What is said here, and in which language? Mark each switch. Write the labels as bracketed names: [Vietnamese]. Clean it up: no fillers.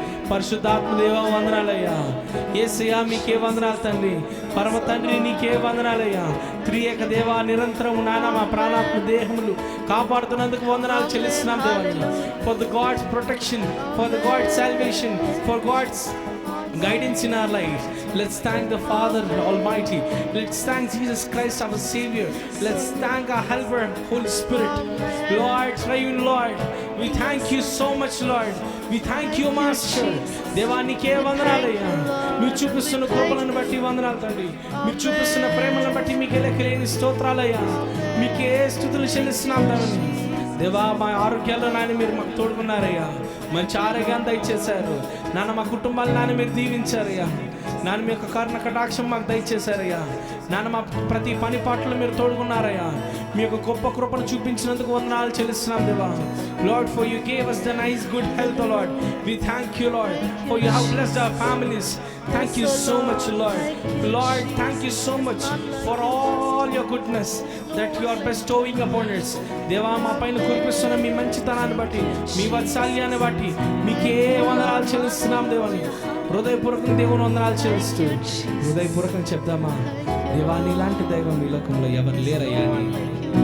[Telugu] పరిశుద్ధాత్మ దేవా వందనాలయ్యా. యేసయ్యా మీకే వందనాలు తండ్రి. పరమ తండ్రి నీకే వందనాలయ్యా. త్రియేక దేవా నిరంతరం నానా మా ప్రాణాత్మ దేహములు కాపాడుతున్నందుకు వందనాలు చెల్లిస్తున్నాం దేవాన్ని. [English] For the God's protection, for the God's salvation, for God's guidance in our lives. Let's thank the Father Almighty. Let's thank Jesus Christ our Savior. Let's thank our helper Holy Spirit. Lord, Triune Lord, we thank you so much Lord. We thank you Master. [Telugu] దేవానికే వందనాలయ్యా. మీరు చూపిస్తున్న కృపలను బట్టి వందనాలు తండ్రి. మీరు చూపిస్తున్న ప్రేమలను బట్టి మీకే లెక్కలేని స్తోత్రాలయ్యా. మీకే స్తుతులు చెల్లిస్తున్నాం తండ్రి. దేవా మా ఆరోగ్యాల్లో నాయన మీరు మాకు తోడుకున్నారయ్యా. మంచి ఆరోగ్యాన్ని దయచేశారు నాన్న. మా కుటుంబాలు నాన్న మీరు దీవించారయ్యా. నాన్న మీ యొక్క కరుణ కటాక్షం మాకు దయచేశారయ్యా. నాన్న మా ప్రతి పని పాటలు మీరు తోడుకున్నారయ్యా. మీ యొక్క గొప్ప కృపను చూపించినందుకు వందనాలు చెల్లిస్తున్నాం దేవా. [English] Lord, for you gave us the nice good health, O Lord. We thank you, Lord, for you have blessed our families. Thank you so much, Lord. Lord, thank you so much for all your goodness that you are bestowing upon us. [Telugu] దేవా మా పైన కురిపిస్తున్న మీ మంచితనాన్ని బట్టి, మీ వాత్సల్యాన్ని బట్టి మీకే వందనాలు చెల్లిస్తున్నాం దేవాని. హృదయపూర్వకం దేవుని వందనాలు చెల్లిస్తూ హృదయపూర్వకం చెప్దామా? దేవా నీలాంటి దైవం ఈ లోకంలో ఎవరు లేరయ్యా అని.